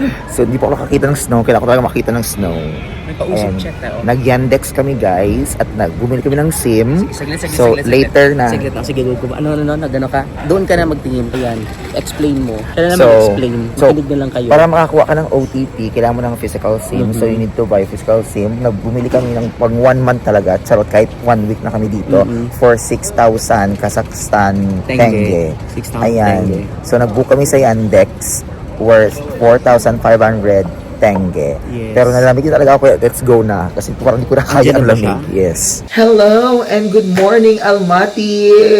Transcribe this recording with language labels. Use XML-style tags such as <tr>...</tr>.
<tl>So, hindi pa ako nakakita ng snow. Kailangan ko talaga makita ng snow. Nag-yandex kami, guys. At bumili kami ng SIM. Saglit, so, later na. Saglit lang. Sige, go. Ano, nagano ka? Doon ka na magtingin. Ayan. Explain mo. Kailangan na So, mag-explain. Makinig na lang kayo. Para makakuha ka ng OTP, kailangan mo ng physical SIM.</tl> <en>So, you need to buy physical SIM.</en> <tl>Bumili kami ng pag 1 month talaga. Charot, kahit 1 week na kami dito.</tl> <en>For 6,000 Kazakhstan tenge.</en> <tl>6,000 Ayan. tenge. So, nag-book kami sa Yandex worth 4,500 tenge. Yes. Pero nalamig din talaga ako,</tl> <en>let's go</en> <tl>na. Kasi parang hindi ko na kaya ang lamig. Yes.</tl> <en>Hello and good morning, Almaty!</en>